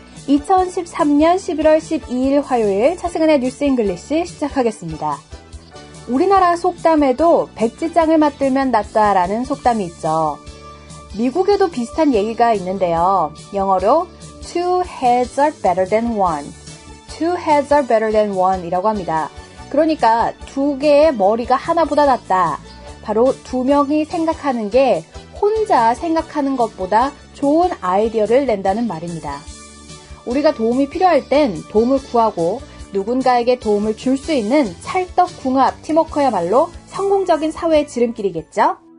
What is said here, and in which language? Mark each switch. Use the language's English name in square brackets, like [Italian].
[Korean] 2013년 11월 12일 화요일 차승은의 뉴스 잉글리시 시작하겠습니다. 우리나라 속담에도 백지장을 맞들면 낫다라는 속담이 있죠. 미국에도 비슷한 얘기가 있는데요. 영어로 [English] two heads are better than one. Two heads are better than one [Korean] 이라고 합니다. 그러니까 두 개의 머리가 하나보다 낫다. 바로 두 명이 생각하는 게 혼자 생각하는 것보다 좋은 아이디어를 낸다는 말입니다. 우리가 도움이 필요할 땐 도움을 구하고 누군가에게 도움을 줄 수 있는 찰떡궁합 팀워크야말로 성공적인 사회의 지름길이겠죠?